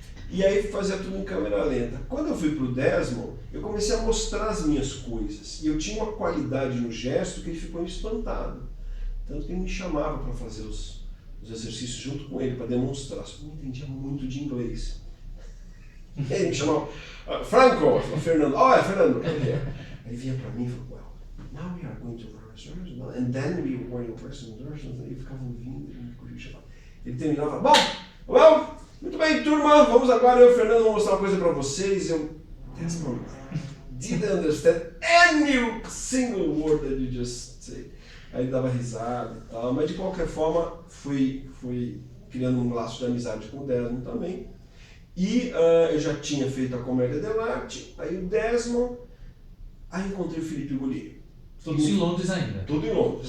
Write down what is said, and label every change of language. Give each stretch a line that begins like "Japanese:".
Portuguese: E aí fazia tudo em câmera lenta. Quando eu fui para o Desmond, eu comecei a mostrar as minhas coisas. E eu tinha uma qualidade no gesto que ele ficou espantado. Tanto que ele me chamava para fazer os exercícios junto com ele, para demonstrar. Só que eu não entendia muito de inglês. E aí ele me chamava, Franco, Fernando, Fernando. Aí ele vinha para mim e falou,
English: well, now we are going to rehearsal, and then we are going to rehearsal.
Portuguese: Aí eu ficava ouvindo, ele me corrigia. Ele terminava, bom, muito bem, turma, vamos agora, eu e o Fernando vamos mostrar uma coisa para vocês.
English: Desmond, didn't understand any single word that you just said.
Portuguese: Aí ele dava risada e tal, mas de qualquer forma fui criando um laço de amizade com o Desmond também. E eu já tinha feito a comédia dell'arte, aí o Desmond, aí encontrei o Philippe Goulier. Todos em Londres ainda? Tudo em Londres.